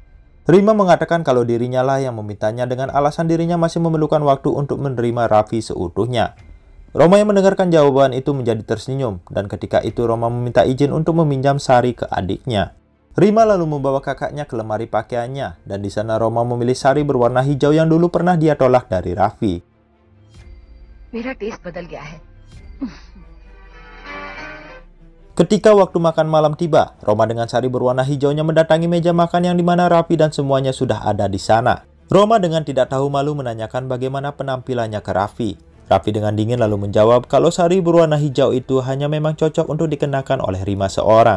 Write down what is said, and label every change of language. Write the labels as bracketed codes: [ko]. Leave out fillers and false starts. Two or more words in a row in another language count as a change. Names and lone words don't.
[id] Rima mengatakan kalau dirinya lah yang memintanya dengan alasan dirinya masih memerlukan waktu untuk menerima Raffi seutuhnya. Roma yang mendengarkan jawaban itu menjadi tersenyum, dan ketika itu Roma meminta izin untuk meminjam sari ke adiknya. Rima lalu membawa kakaknya ke lemari pakaiannya, dan di sana Roma memilih sari berwarna hijau yang dulu pernah dia tolak dari Raffi. [hi] मेरा टेस्ट बदल गया है। [id] Ketika waktu makan malam tiba, Roma dengan sari berwarna hijaunya mendatangi meja makan yang dimana Raffi dan semuanya sudah ada di sana. Roma dengan tidak tahu malu menanyakan bagaimana penampilannya ke Raffi. Raffi dengan dingin lalu menjawab kalau sari berwarna hijau itu hanya memang cocok untuk dikenakan oleh Rima seorang.